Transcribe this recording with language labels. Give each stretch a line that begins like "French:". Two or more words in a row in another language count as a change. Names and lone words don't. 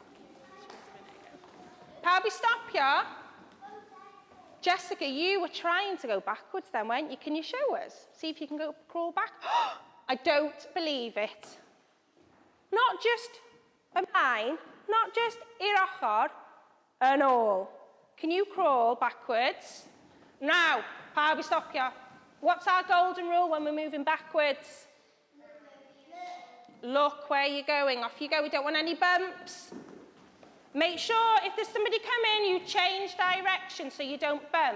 English: She was a minute ago. Barbie, stop you. Jessica, you were trying to go backwards then, weren't you? Can you show us? See if you can go crawl back. I don't believe it. Not just ymlaen, not just
Welsh: i'r ochr, yn ôl.
English: Can you crawl backwards? Now, Barbie, stop you. What's our golden rule when we're moving backwards? Look where you're going. Off you go. We don't want any bumps. Make sure if there's somebody coming, you change direction so you don't bump.